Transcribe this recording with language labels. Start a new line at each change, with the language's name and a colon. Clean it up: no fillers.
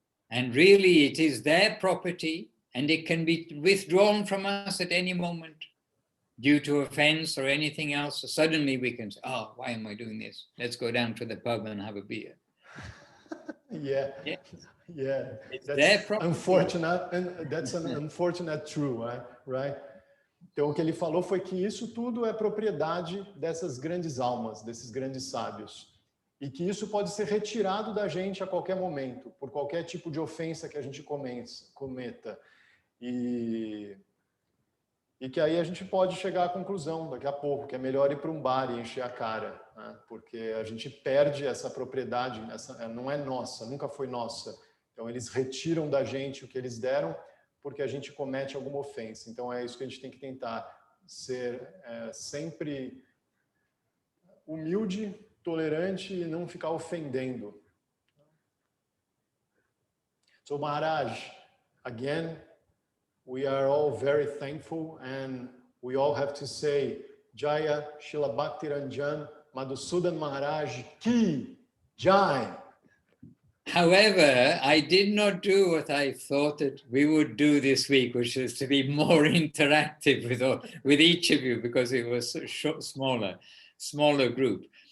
English: And really, it is their property, and it can be withdrawn from us at any moment due to offense or anything else. So suddenly we can say, oh, why am I doing this? Let's go down to the pub and have a beer. Yeah. It's That's their property. Unfortunate, and that's an unfortunate truth, right?
Portuguese: Então, o que ele falou foi que isso tudo é propriedade dessas grandes almas, desses grandes sábios. E que isso pode ser retirado da gente a qualquer momento, por qualquer tipo de ofensa que a gente cometa. E que aí a gente pode chegar à conclusão daqui a pouco, que é melhor ir para um bar e encher a cara, né? Porque a gente perde essa propriedade, essa não é nossa, nunca foi nossa. Então, eles retiram da gente o que eles deram, porque a gente comete alguma ofensa. Então, é isso que a gente tem que tentar, ser sempre humilde, tolerante e não ficar ofendendo.
English: So, Maharaj, again, we are all very thankful, and we all have to say
Hindi: Jaya Srila Bhaktiranjan Madhusudan Maharaj Ki Jai.
English: However, I did not do what I thought that we would do this week, which is to be more interactive with each of you, because it was a smaller group.